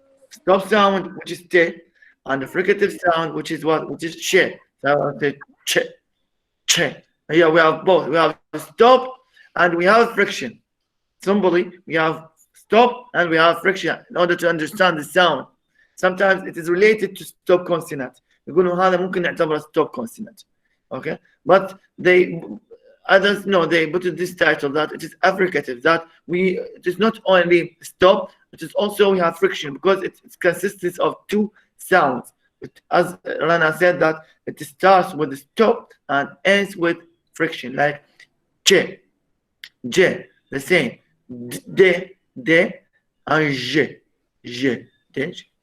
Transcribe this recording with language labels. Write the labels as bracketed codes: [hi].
[en] Stop sound, which is te, and the fricative sound, which is what? Which is che. So I will say che, che. Here we have both. We have stop and we have friction. Simply, we have stop and we have friction in order to understand the sound. Sometimes it is related to stop consonant. [ar] يقولوا هذا ممكن نعتبره stop consonant. [en] Okay, but they others no, they put this title that it is affricative, that it is not only stop, it is also we have friction because it consists of two sounds. As Rana said, that it starts with stop and ends with friction, like che, j, the same, de, and j, j, de.